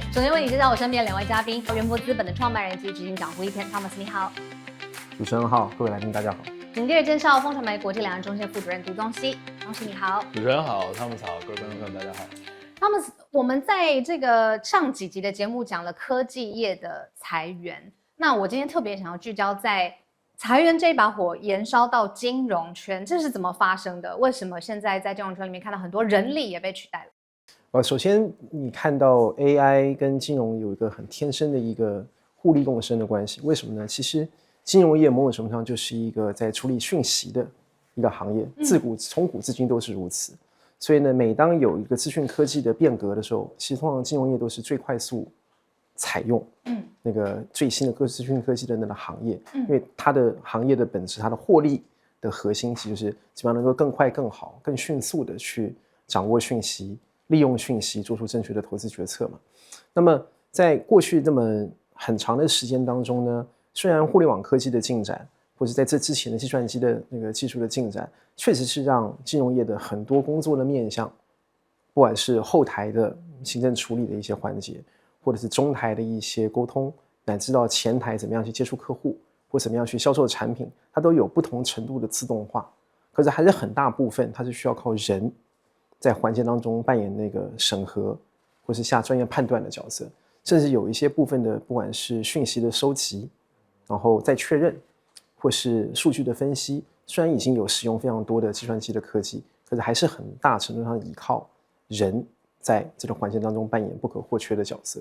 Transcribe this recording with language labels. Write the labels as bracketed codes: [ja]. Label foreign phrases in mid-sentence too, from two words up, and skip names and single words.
[zh] 首先為你介紹我身邊2位嘉賓，元博資本的創辦人及執行長胡一天 Thomas， 你好。主持人好，各位來賓大家好。緊接着介紹風傳媒國際兩岸中心副主任涂宗熙，宗熙你好。主持人好，Thomas好，各位觀眾朋友大家好。 Thomas，我們在這個上幾集的節目講了科技業的裁員，那我今天特別想要聚焦在裁員這一把火延燒到金融圈，這是怎麼發生的？為什麼現在在金融圈裡面看到很多人力也被取代了？首先你看到 AI 跟金融有一個很天生的一個互利共生的關係，為什麼呢？其實金融業某種程度上就是一個在處理訊息的一個行業，從古至今都是如此。所以呢，每當有一個資訊科技的變革的時候，其實通常金融業都是最快速採用那個最新的資訊科技的那個行業，因為它的行業的本質，它的獲利的核心其實就是基本上能夠更快、更好、更迅速的去掌握訊息，利用訊息做出正確的投資決策嘛。那麼在過去這麼很長的時間當中呢，雖然互聯網科技的進展，或者在這之前的計算機的那個技術的進展，確實是讓金融業的很多工作的面向，不管是後台的行政處理的一些環節，或者是中台的一些溝通，乃至到前台怎麼樣去接觸客戶，或怎麼樣去銷售產品，它都有不同程度的自動化。可是還是很大部分它是需要靠人在環節當中扮演那個審核或是下專業判斷的角色，甚至有一些部分的不管是訊息的收集，然後再確認，或是數據的分析，雖然已經有使用非常多的計算機的科技，可是還是很大程度上依靠人在這個環節當中扮演不可或缺的角色。